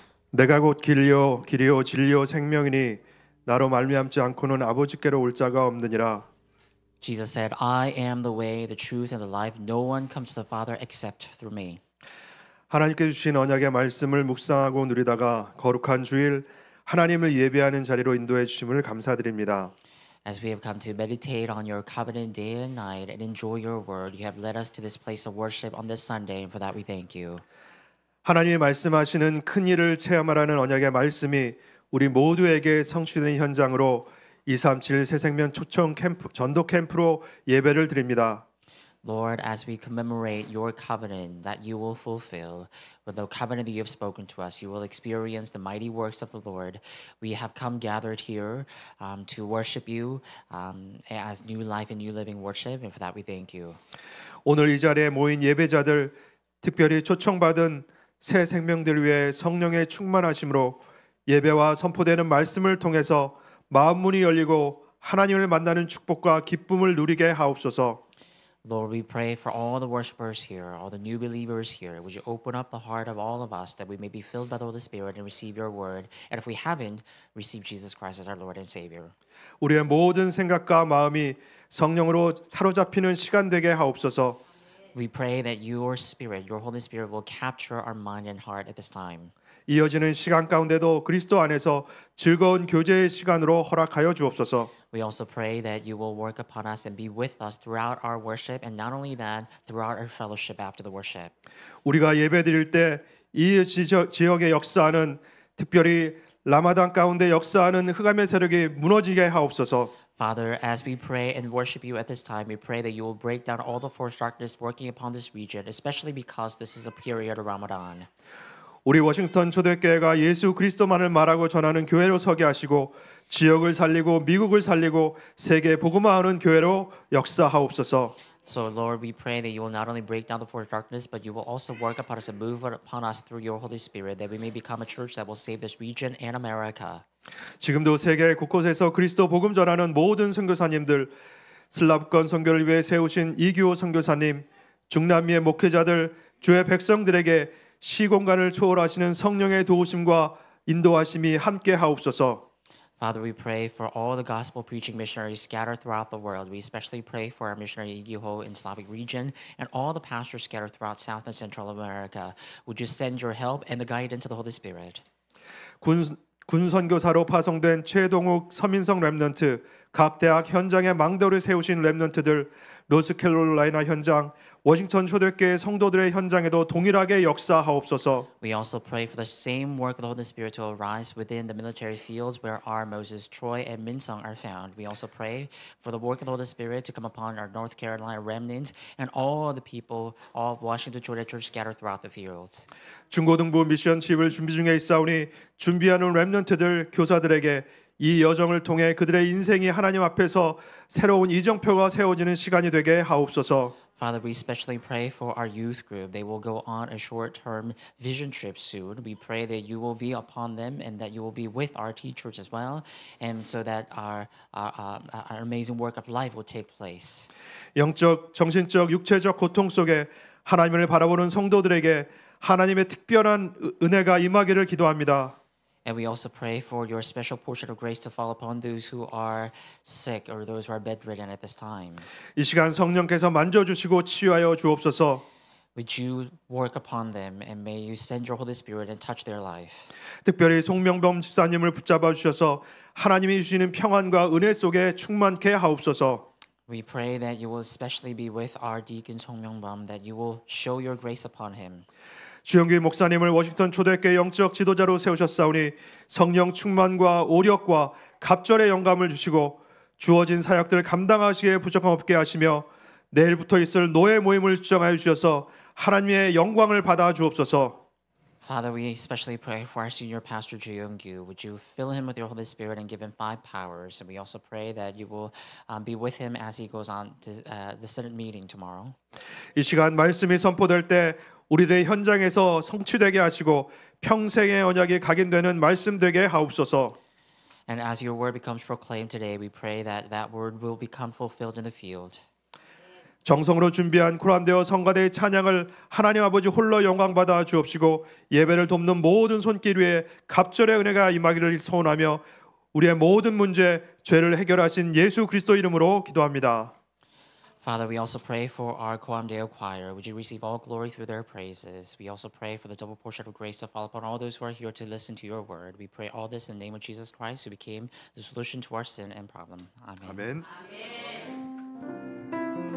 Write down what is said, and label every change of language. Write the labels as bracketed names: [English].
[Korean] 내가 곧 길이요 진리요 생명이니 나로 말미암지 않고는 아버지께로 올 자가 없느니라. [English] Jesus said, I am the way, the truth, and the life. No one comes to the Father except through me. [Korean] 하나님께 주신 언약의 말씀을 묵상하고 누리다가 거룩한 주일 하나님을 예배하는 자리로 인도해 주심을 감사드립니다. [English] As we have come to meditate on your covenant day and night and enjoy your word, you have led us to this place of worship on this Sunday, and for that we thank you. [Korean] 하나님이 말씀하시는 큰 일을 체험하라는 언약의 말씀이 우리 모두에게 성취되는 현장으로 237 새생명 초청 캠프, 전도 캠프로 예배를 드립니다. [English] Lord, as we commemorate your covenant that you will fulfill, with the covenant that you have spoken to us, you will experience the mighty works of the Lord. We have come gathered here to worship you as new life and new living worship, and for that we thank you. [Korean] 오늘 이 자리에 모인 예배자들, 특별히 초청받은 새 생명들 위해 성령의 충만하심으로 예배와 선포되는 말씀을 통해서 마음 문이 열리고 하나님을 만나는 축복과 기쁨을 누리게 하옵소서. [English] Lord, we pray for all the worshipers here, all the new believers here. Would you open up the heart of all of us that we may be filled by the Holy Spirit and receive your word? And if we haven't, receive Jesus Christ as our Lord and Savior. [Korean] 우리의 모든 생각과 마음이 성령으로 사로잡히는 시간 되게 하옵소서. [English] We pray that your Spirit, your Holy Spirit, will capture our mind and heart at this time. [Korean] 이어지는 시간 가운데도 그리스도 안에서 즐거운 교제의 시간으로 허락하여 주옵소서. [English] We also pray that you will work upon us and be with us throughout our worship, and not only that, throughout our fellowship after the worship. [Korean] 우리가 예배드릴 때 이 지역의 역사하는 특별히 라마단 가운데 역사하는 흑암의 세력이 무너지게 하옵소서. [English] Father, as we pray and worship you at this time, we pray that you will break down all the force darkness working upon this region, especially because this is a period of Ramadan. [Korean] 우리 워싱턴 초대교회가 예수 그리스도만을 말하고 전하는 교회로 서게 하시고 지역을 살리고 미국을 살리고 세계 복음화하는 교회로 역사하옵소서. [English] So, Lord, we pray that you will not only break down the force of darkness, but you will also work upon us and move upon us through your Holy Spirit, that we may become a church that will save this region and America. [Korean] 지금도 세계 곳곳에서 그리스도 복음 전하는 모든 선교사님들, 슬라브권 선교를 위해 세우신 이규호 선교사님, 중남미의 목회자들, 주의 백성들에게 시공간을 초월하시는 성령의 도우심과 인도하심이 함께 하옵소서. [English] Father, we pray for all the gospel preaching missionaries scattered throughout the world. We especially pray for our missionary Igiho in Slavic region and all the pastors scattered throughout South and Central America. Would you send your help and the guidance of the Holy Spirit? [Korean] 군 선교사로 파송된 최동욱 서민성 랩넌트, 각 대학 현장에 망대를 세우신 랩넌트들, 노스캐롤라이나 현장, 워싱턴 초대교회 성도들의 현장에도 동일하게 역사하옵소서. [English] We also pray for the same work of the Holy Spirit to arise within the military fields where our Moses Troy and Minsung are found. We also pray for the work of the Holy Spirit to come upon our North Carolina remnants and all the people of Washington Cho대 Church scattered throughout the fields. [Korean] 중고등부 미션십을 준비 중에 있사오니 준비하는 랩넌트들, 교사들에게 이 여정을 통해 그들의 인생이 하나님 앞에서 새로운 이정표가 세워지는 시간이 되게 하옵소서. [English] Father, we especially pray for our youth group. They will go on a short-term vision trip soon. We pray that you will be upon them and that you will be with our teachers as well, and so that our amazing work of life will take place. [Korean] 영적, 정신적, 육체적 고통 속에 하나님을 바라보는 성도들에게 하나님의 특별한 은혜가 임하기를 기도합니다. [English] And we also pray for your special portion of grace to fall upon those who are sick or those who are bedridden at this time. [Korean] 이 시간 성령께서 만져주시고 치유하여 주옵소서. [English] Would you work upon them and may you send your Holy Spirit and touch their life. [Korean] 특별히 송명범 집사님을 붙잡아 주셔서 하나님이 주시는 평안과 은혜 속에 충만케 하옵소서. [English] We pray that you will especially be with our deacon Song Myung-bum, that you will show your grace upon him. [Korean] 주영규 목사님을 워싱턴 초대교회 영적 지도자로 세우셨사오니 성령 충만과 오력과 갑절의 영감을 주시고 주어진 사역들을 감당하시기에 부족함 없게 하시며 내일부터 있을 노예 모임을 주장하여 주셔서 하나님의 영광을 받아 주옵소서. [English] Father, we especially pray for our senior pastor, Ji Young-gyu. Would you fill him with your Holy Spirit and give him 5 powers? And we also pray that you will be with him as he goes on to the Senate meeting tomorrow. [Korean] 이 시간 말씀이 선포될 때 우리들의 현장에서 성취되게 하시고 평생의 언약이 각인되는 말씀 되게 하옵소서. [English] And as your word becomes proclaimed today, we pray that that word will become fulfilled in the field. [Korean] 정성으로 준비한 코란데오 성가대의 찬양을 하나님 아버지 홀로 영광받아 주옵시고 예배를 돕는 모든 손길 위에 갑절의 은혜가 임하기를 소원하며 우리의 모든 문제, 죄를 해결하신 예수 그리스도 이름으로 기도합니다. [English] Father, we also pray for our Koam Deo choir. Would you receive all glory through their praises? We also pray for the double portion of grace to fall upon all those who are here to listen to your word. We pray all this in the name of Jesus Christ, who became the solution to our sin and problem. Amen. [Korean] 아멘.